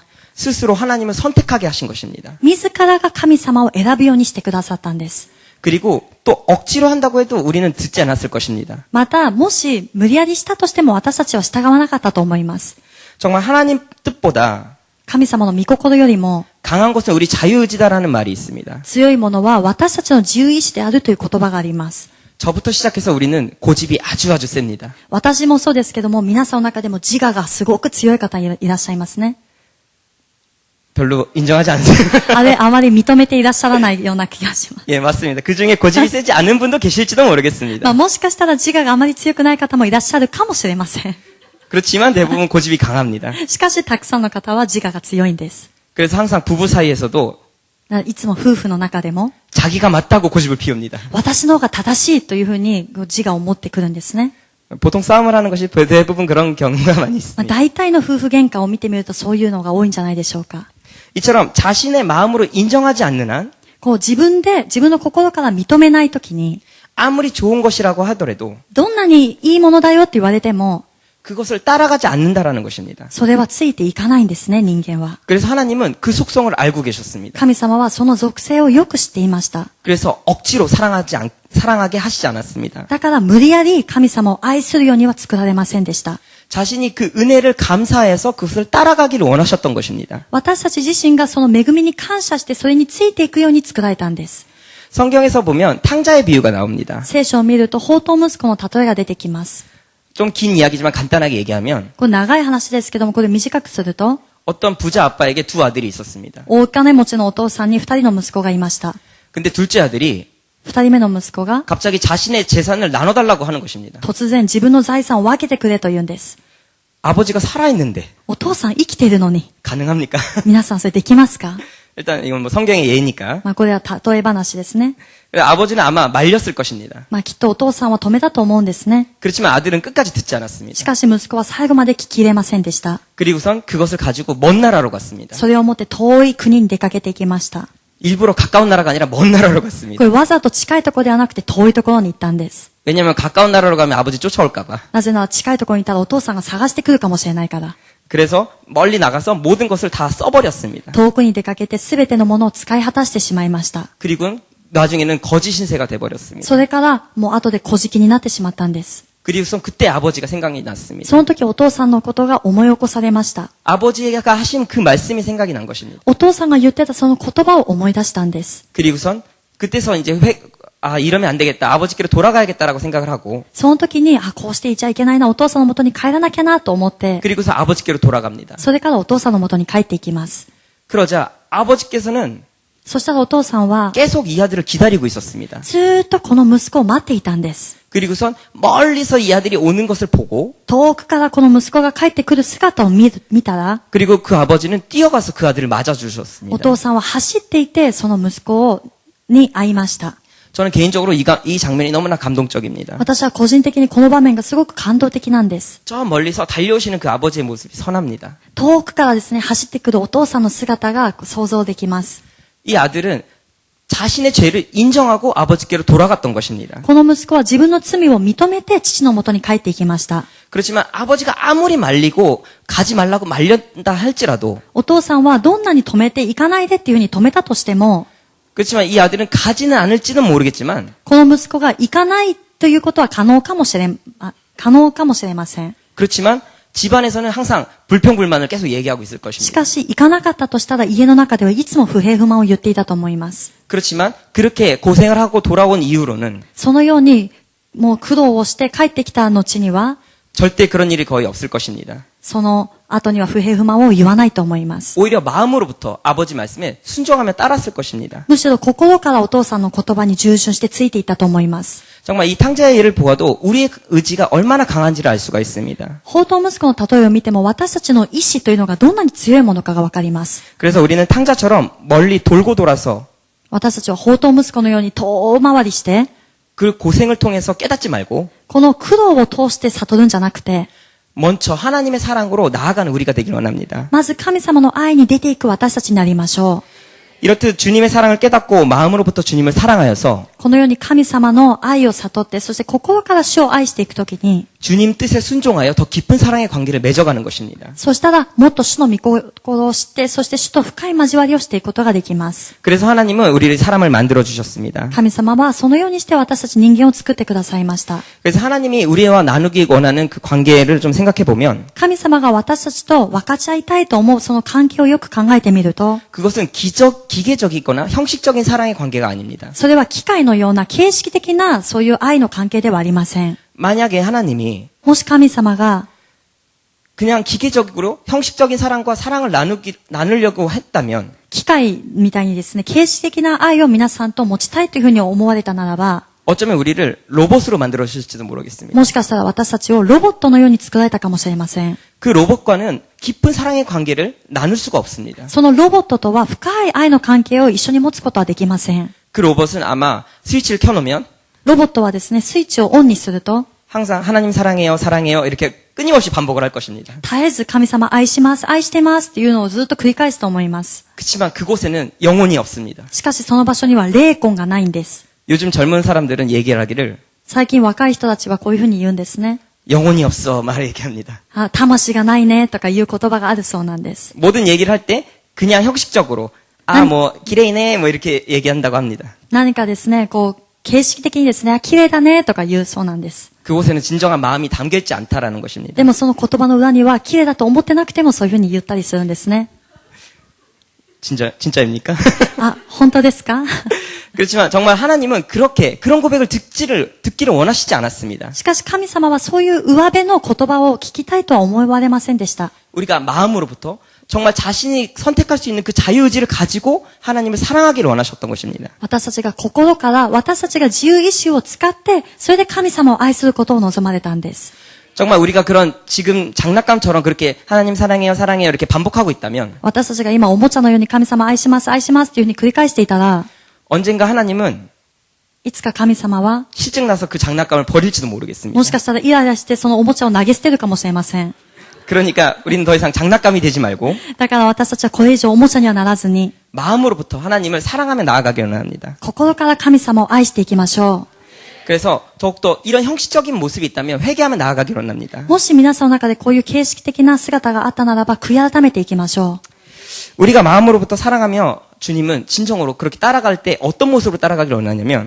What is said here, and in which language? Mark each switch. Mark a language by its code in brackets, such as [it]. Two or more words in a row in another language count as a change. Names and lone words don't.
[ko] 스스로 하나님을 선택하게 하신 것입니다. [ja] 自らが神様を選ぶようにしてくださったんです。 [ko] 그리고 또 억지로 한다고 해도 우리는 듣지 않았을 것입니다. [ja] また、もし無理やりしたとしても私たちは従わなかったと思います。 [ko] 정말 하나님 뜻보다 [ja] 神様の御心よりも [ko] 강한 것은 우리 자유의지다라는 말이 있습니다. [ja] 強いものは私たちの自由意志であるという言葉があります。 [ko] 저부터 시작해서 우리는 고집이 아주 셉니다. [ja] 私もそうですけども、皆さんの中でも自我がすごく強い方いらっしゃいますね。 [ko] 별로 인정하지 않으세요? [ja] あまり認めていらっしゃらないような気がします。 [ko] 예, 맞습니다. 그 중에 고집이 세지 않은 분도 계실지도 모르겠습니다. [ja] もしかしたら自我があまり強くない方もいらっしゃるかもしれません。 [ko] 그렇지만 대부분 고집이 강합니다. [ja] しかし、たくさんの方は自我が強いんです。 [ko] 그래서 항상 부부 사이에서도 [ja] いつも夫婦の中でも、 [ko] 자기가 맞다고 고집을 피웁니다. [ja] 私の方が正しいというふうに自我を持ってくるんですね。 [ko] 보통 싸움을 하는 것이 대부분 그런 경우가 많이 있습니다. [ja] 大体の夫婦喧嘩を見てみるとそういうのが多いんじゃないでしょうか。 [ko] 이처럼 자신의 마음으로 인정하지 않는 한 [ja] 自分の心から認めないときに、 [ko] 아무리 좋은 것이라고 하더라도 [ja] どんなにいいものだよって言われても、 [ko] 그것을 따라가지 않는다라는 것입니다. [ja] それはついていかないんですね、人間は。 [ko] 그래서 하나님은 그 속성을 알고 계셨습니다. [ja] 神様はその属性をよく知っていました。 [ko] 그래서 억지로 사랑하게 하시지 않았습니다. [ja] だから無理やり神様を愛するようには作られませんでした。 [ko] 자신이 그 은혜를 감사해서 그것을 따라가기를 원하셨던 것입니다. [ja] 私たち自身がその恵みに感謝してそれについていくように作られたんです。 [ko] 성경에서 보면 탕자의 비유가 나옵니다. [ja] 聖書を見ると放蕩息子の例えが出てきます。 [ko] 좀 긴 이야기지만 간단하게 얘기하면 [ja] これ長い話ですけども、これ短くすると、 [ko] 어떤 부자 아빠에게 두 아들이 있었습니다. [ja] 大金持ちのお父さんに2人の息子がいました。 [ko] 근데 둘째 아들이 [ja] 2 人目の息子が [ko] 갑자기 자신의 재산을 나눠달라고 하는 것입니다. [ja] 突然自分の財産を分けてくれと言うんです。 [ko] 아버지가 살아있는데 [ja] お父さん生きているのに、 [ko] 가능합니까? [ja] 皆さんそれできますか？ [ko] 일단 이건 뭐 성경의 예니까 [ja] これは例え話ですね。 [ko] 아버지는 아마 말렸을 것입니다. [ja] きっとお父さんは止めたと思うんですね。 [ko] 그렇지만 아들은 끝까지 듣지 [ja] し [ko] 않았습니다. [ja] かし息子は最後まで聞き入れませんでした。 [ko] 그리고선 그것을 가지고 먼 나라로 갔습니다. [ja] それを持って遠い国に出かけていきました。 [ko] 일부러 가까운 나라가 아니라 먼 나라로 [ja] こ [ko] 갔습니다. [ja] れわざと近いところではなくて遠いところに行ったんです。 [ko] 왜냐하면 가까운 나라로 가면 아버지 쫓아올까봐. [ja] なぜなら近いところにいたらお父さんが探してくるかもしれないから。 [ko] 그래서 멀리 나가서 모든 것을 다 써버렸습니다. [ja] 遠くに出かけて全てのものを使い果たしてしまいました。 [ko] 그리고 나중에는 거짓 신세가 돼버렸습니다. [ja] それからもう後で小じになってしまったんです。 [ko] 그리고선 그때 아버지가 생각이 났습니다. [ja] その時お父さんのことが思い起こされました。 [ko] 아버지가 하신 그 말씀이 생각이 난 것입니다. [ja] お父さんが言ってたその言葉を思い出したんです。 [ko] 그리고선 그때서 이제 이러면 안 되겠다. 아버지께로 돌아가야겠다라고 생각을 하고 [ja] その時に、こうしていちゃいけないな、お父さんの元に帰らなきゃなと思って、 [ko] 그리고서 아버지께로 돌아갑니다. [ja] それからお父さんの元に帰っていきます。 [ko] 그러자 아버지께서는 [ja] そしたらお父さんは、 [ko] 계속 이 아들을 기다리고 있었습니다. [ja] ずーっとこの息子を待っていたんです。 [ko] 그리고선 멀리서 이 아들이 오는 것을 보고 [ja] 遠くからこの息子が帰ってくる姿を見たら、 [ko] 그리고 그 아버지는 뛰어가서 그 아들을 [ja] お [ko] 맞아주셨습니다. [ja] 父さんは走っていて、その息子に会いました。 [ko] 저는 개인적으로 이 장면이 너무나 감동적입니다. [ja] 私は個人的にこの場面がすごく感動的なんです。 [ko] 저 멀리서 달려오시는 그 아버지의 모습이 선합니다. [ja] 遠くからですね、走ってくるお父さんの姿が想像できます。 [ko] 이 아들은 자신의 죄를 인정하고 아버지께로 돌아갔던 것입니다. [ja] この息子は自分の罪を認めて父のもとに帰っていきました。 [ko] 그렇지만 아버지가 아무리 말리고 가지 말라고 말렸다 할지라도 [ja] お父さんはどんなに止めて行かないでっていうふうに止めたとしても、 [ko] 그렇지만 이 아들은 가지는 않을지는 모르겠지만 [ja] この息子が行かないということは可能かもしれません。 [ko] 그렇지만 집안에서는 항상 불평불만을 계속 얘기하고 있을 [ja] し [ko] 것입니다. [ja] かし、行かなかったとしたら家の中ではいつも不平不満を言っていたと思います。 [ko] 그렇지만 그렇게 고생을 하고 돌아온 이후로는 [ja] そのように、もう苦労をして帰ってきた後には、 [ko] 절대 그런 일이 거의 없을 것입니다. [ja] その後には不平不満を言わないと思います。 [ko] 오히려 마음으로부터 아버지 말씀에 순종하며 따랐을 것입니다. [ja] むしろ心からお父さんの言葉に従順してついていったと思います。 [ko] 정말 이 탕자의 예를 보아도 우리의 의지가 얼마나 강한지를 알 수가 있습니다. [ja] 宝刀息子の例えを見ても私たちの意志というのがどんなに強いものかがわかります。 [ko] 그래서 우리는 탕자처럼 멀리 돌고 돌아서 [ja] 私たちは宝刀息子のように遠回りして、 [ko] 그 고생을 통해서 깨닫지 말고 [ja] この苦労を通して悟るんじゃなくて、 [ko] 먼저 하나님의 사랑으로 나아가는 우리가 되길 원합니다. [ja] まず神様の愛に出ていく私たちになりましょう。 [ko] 이렇듯 주님의 사랑을 깨닫고 마음으로부터 주님을 사랑하여서 [ja] このように神様の愛を悟って、そして心から主を愛していくときに、 [ko] 주님 뜻에 순종하여 더 깊은 사랑의 관계를 맺어가는 것입니다. [ja] そしたらもっと主の御心を知って、そして主と深い交わりをしていくことができます。 [ko] 그래서 하나님은 우리를 사람을 만들어 주셨습니다. [ja] 神様はそのようにして私たち人間を作ってくださいました。 [ko] 그래서 하나님이 우리와 나누기 원하는 그 관계를 좀 생각해 보면 [ja] 神様が私たちと分かち合いたいと思うその関係をよく考えてみると、 [ko] 그것은 기계적이거나 형식적인 사랑의 관계가 아닙니다. [ja] それは機械のような形式的なそういう愛の関係ではありません。 [ko] 만약에 하나님이 [ja] もし神様が [ko] 그냥 기계적으로 형식적인 사랑과 사랑을 나누려고 했다면 [ja] 機械みたいにですね、形式的な愛を皆さんと持ちたいというふうに思われたならば、 [ko] 어쩌면 우리를 로봇으로 만들어 주실지도 모르겠습니다. [ja] もしかしたら私たちをロボットのように作られたかもしれません。 [ko] 그 로봇과는 깊은 사랑의 관계를 나눌 수가 없습니다. [ja] そのロボットとは深い愛の関係を一緒に持つことはできません。 [ko] 그 로봇은 아마 스위치를 켜놓으면 [ja] ロボットはですね、スイッチをオンにすると、 [ko] 항상 하나님 사랑해요, 사랑해요 이렇게 끊임없이 반복을 할 것입니다. [ja] 絶えず神様愛します、愛してますっていうのをずっと繰り返すと思います。 [ko] 그렇지만 그곳에는 영혼이 없습니다. [ja] しかしその場所には霊魂がないんです。 [ko] 요즘 젊은 사람들은 얘기를 하기를 [ja] 最近若い人たちはこういうふうに言うんですね。 [ko] 영혼이 없어 말 얘기합니다. [ja] あ、魂がないねとかいう言葉があるそうなんです。 [ko] 모든 얘기를 할 때 그냥 형식적으로 뭐 기레이네 뭐 이렇게 얘기한다고 합니다. [ja] 何かですね、こう、形式的にですね、綺麗だねとか言うそうなんです。 [ko] 그곳에는 진정한 마음이 담겨있지 않다라는 것입니다. [ja] でもその言葉の裏には綺麗だと思ってなくてもそういうふうに言ったりするんですね。 [ko] 진짜입니까? [ja] あ、本当ですか？ [ko] 그렇지만 정말 하나님은 그런 고백을 듣기를 원하시지 않았습니다. [ja] しかし神様はそういう上辺の言葉を聞きたいとは思われませんでした。 [ko] 우리가 마음으로부터 정말 자신이 선택할 수 있는 그 자유의지를 가지고 하나님을 사랑하기를 원하셨던 것입니다. [ja] 私たちが心から私たちが自由意志を使って、それで神様を愛することを望まれたんです。 [ko] 정말 우리가 그런 지금 장난감처럼 그렇게 하나님 사랑해요, 사랑해요 이렇게 반복하고 있다면 [ja] 私たちが今おもちゃのように神様愛します、愛しますっていうふうに繰り返していたら、 [ko] 언젠가 하나님은 [ja] いつか神様は、 [ko] 실증나서 그 장난감을 버릴지도 모르겠습니다. [ja] もしかしたらイライラしてそのおもちゃを投げ捨てるかもしれません。 [ko] 그러니까 우리는 더 이상 장난감이 되지 말고 [ja] だから私たちはこれ以上おもちゃにはならずに、 [ko] 마음으로부터 하나님을 사랑하며 나아가기를 원합니다. [ja] 心から神様を愛していきましょ [ko] 그래서 더욱더 이런 형식적인 모습이 있다면 회개하며 나아가기를 원합니다. [ja] う。もし皆さんの中でこういう形式的な姿があったならば、悔い改めていきましょう。 [ko] 우리가 마음으로부터 사랑하며 주님은 진정으로 그렇게 따라갈 때 어떤 모습으로 따라가기를 원하냐면